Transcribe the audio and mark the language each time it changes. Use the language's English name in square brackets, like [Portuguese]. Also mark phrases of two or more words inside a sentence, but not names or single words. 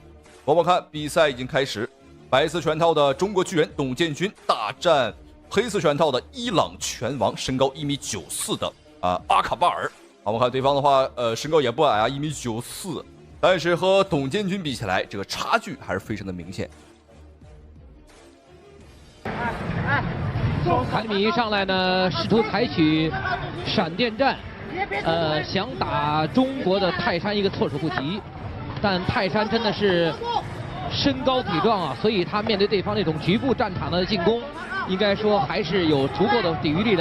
[Chinese] 往往看比賽已經開始，白色拳套的中国巨人董建軍大戰黑色拳套的伊朗拳王，身高1.94米的阿卡巴尔。我们看对方的话，身高也不矮啊，1.94米，但是和董建军比起来，这個差距還是非常的明顯。卡里米上來呢，試圖採取閃電戰，想打中國的泰山一個措手不及，但泰山真的是身高體壯啊，所以他面對對方那種局部戰場的進攻，應該說還是有足夠的抵禦力的。